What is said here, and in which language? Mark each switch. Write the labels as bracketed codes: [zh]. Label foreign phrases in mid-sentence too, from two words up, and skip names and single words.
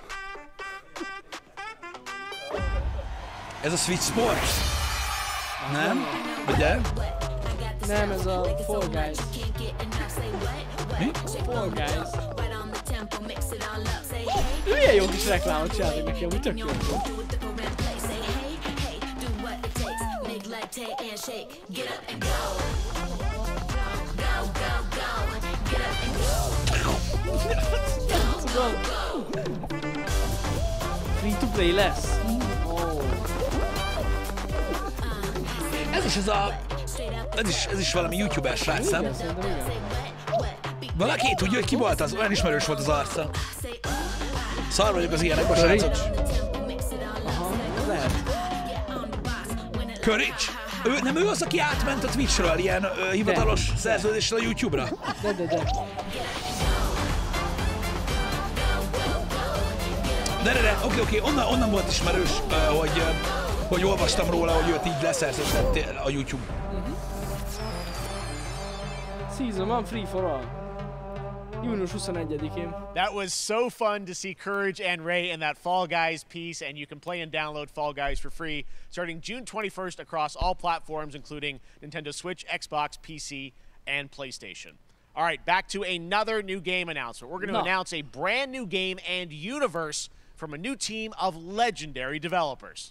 [hu] Ez a Switch Sports? Nem? Ugye? Nem, ez a Fall Guys. Mi? Fall Guys. Milyen jó kis reklámot csinálni neki, amúgy tök jó. [en] Free to play [hu] lesz. Oh. Ez is valami youtuber srác, nem? Valaki tudja, hogy ki volt az? Olyan ismerős volt az arca. Szar vagyok az ilyenekben, srácok. Aha, lehet. Courage? Nem ő az, aki átment a Twitchről ilyen hivatalos szerződéssel a YouTube-ra? De, oké, onnan volt ismerős, hogy olvastam róla, hogy őt így leszerződött a YouTube. [en] Season 1 free for all. [hu] Június 21-én. [en] That was so fun to see Courage and Ray in that Fall Guys piece, and you can play and download Fall Guys for free starting June 21st across all platforms, including Nintendo Switch, Xbox, PC, and PlayStation. All right, back to another new game announcement. We're going to announce a brand new game and universe from a new team of legendary developers.